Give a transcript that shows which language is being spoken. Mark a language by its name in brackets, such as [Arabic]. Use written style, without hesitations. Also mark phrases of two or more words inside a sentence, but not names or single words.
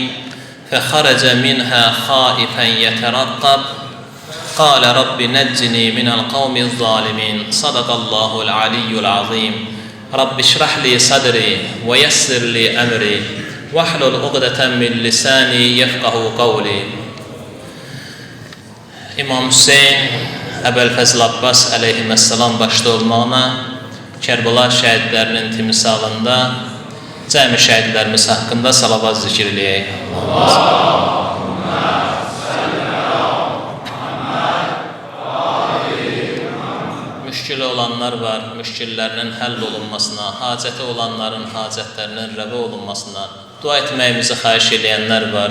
[Arabic] فخرج منها خائفا يترقب قال رب نجني من القوم الظالمين. صدق الله العلي العظيم. رب اشرح لي صدري ويسر لي أمري واحلل عقدة من لساني يفقه قولي. [Azerbaijani] İmam Hüseyin Əbəlfəzl Abbas əleyhissalam başda olmaqla Kərbəla şəhidlərinin timsalında cəmi şəhidlərimiz haqqında salavat zikr eləyək. Müşkili olanlar var, müşkillərinin həll olunmasına, hacəti olanların hacətlərinin rəva olunmasına dua etməyimizi xahiş edənlər var.